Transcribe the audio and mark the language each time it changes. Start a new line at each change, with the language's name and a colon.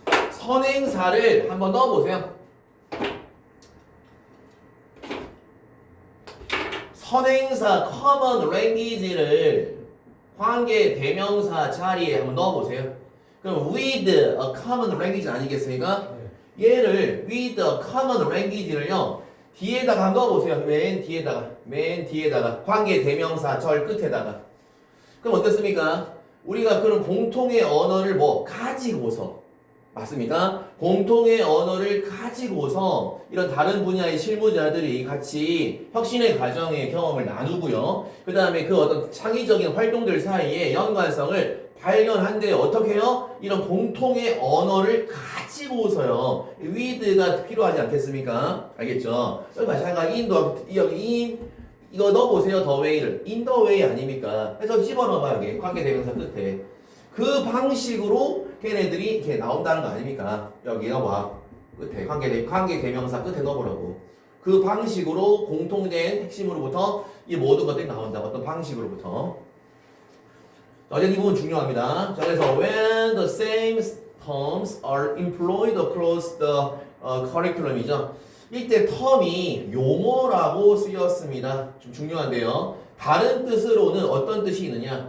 Korean: 선행사를 한번 넣어보세요. 선행사
English: common language
Korean: 를 관계 대명사 자리에 한번 넣어보세요. 그럼
English: with a common language
Korean: 아니겠습니까? 얘를
English: with a common language
Korean: 를요 뒤에다가 한번 넣어보세요. 맨 뒤에다가 관계 대명사 절 끝에다가. 그럼 어떻습니까? 우리가 그런 공통의 언어를 뭐 가지고서 맞습니까? 공통의 언어를 가지고서 이런 다른 분야의 실무자들이 같이 혁신의 과정의 경험을 나누고요. 그 다음에 그 어떤 창의적인 활동들 사이에 연관성을 발견한데 어떻게 해요? 이런 공통의 언어를 가지고서요. with가 필요하지 않겠습니까? 알겠죠? 여기 마찬가지 여기 이거 넣어보세요.
English: the way를. in the way 아닙니까?
Korean: 그래서 집어넣어봐요. 여기 관계대명사 끝에. 그 방식으로 걔네들이 이렇게 나온다는 거 아닙니까? 여기 넣어봐. 끝에 관계대명사 끝에 넣어보라고. 그 방식으로 공통된 핵심으로부터 이 모든 것들이 나온다. 어떤 방식으로부터. 어제 이 부분 중요합니다. 자, 그래서
English: when the same terms are employed across the curriculum이죠.
Korean: 이때 텀이 용어라고 쓰였습니다. 좀 중요한데요. 다른 뜻으로는 어떤 뜻이 있느냐?